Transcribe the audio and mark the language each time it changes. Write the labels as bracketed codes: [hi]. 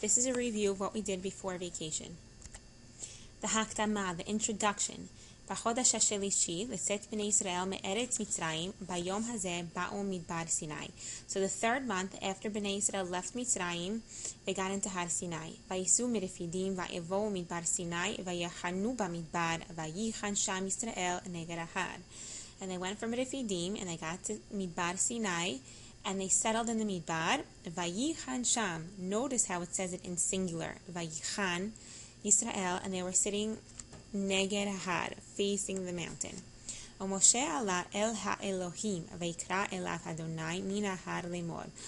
[en] This is a review of what we did before vacation. The Hakdama, the introduction. [he] בחודש השלישי לצאת בני ישראל מארץ מצרים ביום הזה באו מדבר סיני. [en] So the third month after בני ישראל left מצרים, they got into Har Sinai. [he] ויסעו מרפידים ויבואו מדבר סיני ויחנו במדבר ויחן שם ישראל נגד ההר. [en] And they went from Refidim and they got to Midbar Sinai and they settled in the Midbar. [he] Vayichan Sham. [en] Notice how it says it in singular. [he] Vayichan Yisrael, [en] and they were sitting [he] Neged Har, [en] facing the mountain. [he] Moshe ala el ha-Elohim vayikra elav Adonai min har lemor.